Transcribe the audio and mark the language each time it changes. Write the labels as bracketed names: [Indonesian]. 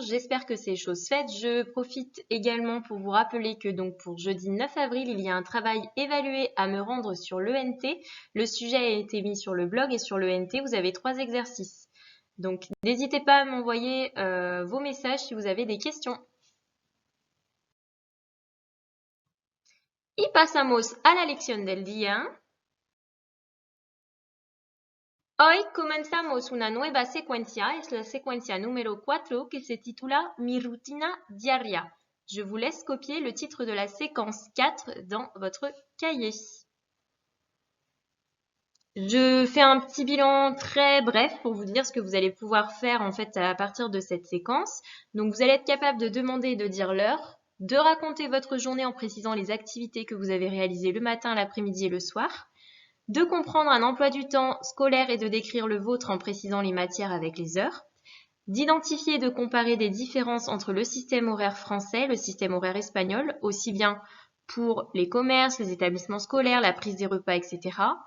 [French] J'espère que c'est chose faite. Je profite également pour vous rappeler que donc pour jeudi 9 avril, il y a un travail évalué à me rendre sur l'ENT. Le sujet a été mis sur le blog et sur l'ENT, vous avez 3 exercices. Donc, n'hésitez pas à m'envoyer vos messages si vous avez des questions. [Spanish] Y pasamos a la lección del día. Hoy comenzamos una nueva secuencia, es la secuencia número 4 que se titula Mi rutina diaria. [French] Je vous laisse copier le titre de la séquence 4 dans votre cahier. Je fais un petit bilan très bref pour vous dire ce que vous allez pouvoir faire en fait à partir de cette séquence. Donc vous allez être capable de demander et de dire l'heure, de raconter votre journée en précisant les activités que vous avez réalisées le matin, l'après-midi et le soir, de comprendre un emploi du temps scolaire et de décrire le vôtre en précisant les matières avec les heures, d'identifier et de comparer des différences entre le système horaire français et le système horaire espagnol, aussi bien pour les commerces, les établissements scolaires, la prise des repas, etc.